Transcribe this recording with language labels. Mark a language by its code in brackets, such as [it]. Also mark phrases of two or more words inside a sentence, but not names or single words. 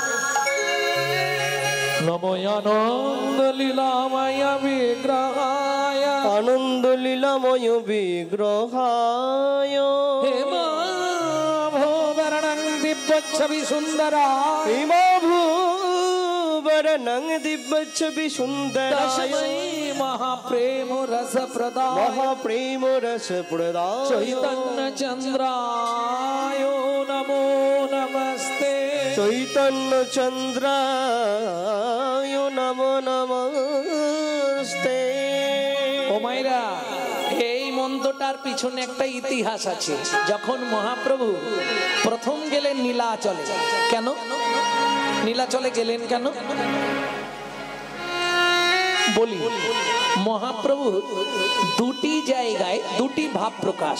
[sa] নমো আনন্দ লীলাময় বিগ্রহায়, আনন্দ লীলাময় বিগ্রহায়, হে ভূবরণং দিব্য ছবি সুন্দরায়, হিমভূবরণং वर्णं दिव्य छवि सुंदराय तस्मै महाप्रेम रस प्रदाय महाप्रेम रस प्रदाय चैतन्य चंद्राय नमो नमस्ते चैतन्य चंद्राय नमो नमस्ते। [bn] ও মাইরা এই মন্ত্রটার পিছনে একটা ইতিহাস আছে। যখন মহাপ্রভু প্রথম গেলেন নীলাচলে, কেন নীলাচলে গেলেন কেন বলি, মহাপ্রভু দুটি জায়গায় দুটি ভাব প্রকাশ।